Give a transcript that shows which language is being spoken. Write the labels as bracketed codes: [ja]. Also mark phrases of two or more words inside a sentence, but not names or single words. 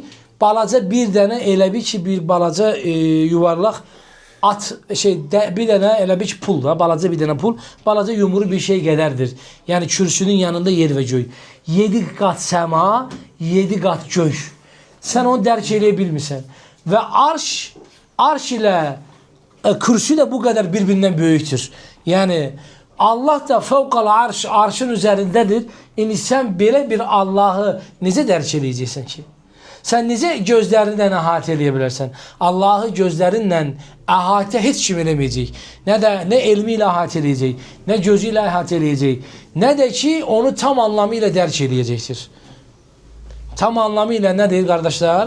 [az] Balaca bir dənə elə bir ki, bir balaca yuvarlaq at, bir dənə elə bir ki, pul da, balaca bir dənə pul, balaca yumru bir şey qədərdir. Yəni kürsünün yanında yer və göy. 7 qat səma, 7 qat göy. Sən onu dərk eləyə bilmirsən. [tr] Və arş ilə kürsü de bu kadar birbirinden büyüktür. Yani Allah da fevkal arş, arşın üzerindedir. Yani sen böyle bir Allah'ı necə dərk edəcəksən ki? [az] Sen necə gözlərindən əhatə edə bilərsən? Allah'ı gözlərinlə əhatə heç kim eləməyəcək. Ne elmi ilə əhatə edəcək, ne gözü ilə əhatə edəcək, ne de ki onu tam anlamıyla dərk edəcəkdir. [tr] Tam anlamıyla ne deyir kardeşler?